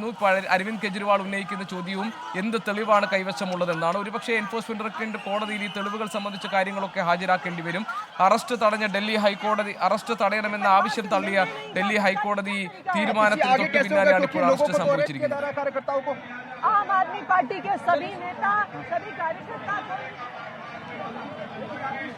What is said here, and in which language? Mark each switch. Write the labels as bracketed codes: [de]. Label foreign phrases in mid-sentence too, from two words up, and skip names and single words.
[ml] ഇപ്പോൾ അരവിന്ദ് കെജ്രിവാൾ ഉന്നയിക്കുന്ന ചോദ്യവും എന്ത് തെളിവാണ് കൈവശമുള്ളതെന്നാണ്. ഒരുപക്ഷെ എൻഫോഴ്സ്മെന്റ് ഡയറക്ടറേറ്റ് കോടതിയിൽ ഈ തെളിവുകൾ സംബന്ധിച്ച കാര്യങ്ങളൊക്കെ ഹാജരാക്കേണ്ടി വരും. അറസ്റ്റ് തടയണമെന്ന ആവശ്യം തള്ളിയ ഡൽഹി ഹൈക്കോടതി തീരുമാനത്തിന് തൊട്ടു പിന്നാലെയാണ് ഇപ്പോൾ അറസ്റ്റ് സംഭവിച്ചിരിക്കുന്നത്. [hi] आम आदमी पार्टी के सभी नेता, सभी कार्यकर्ता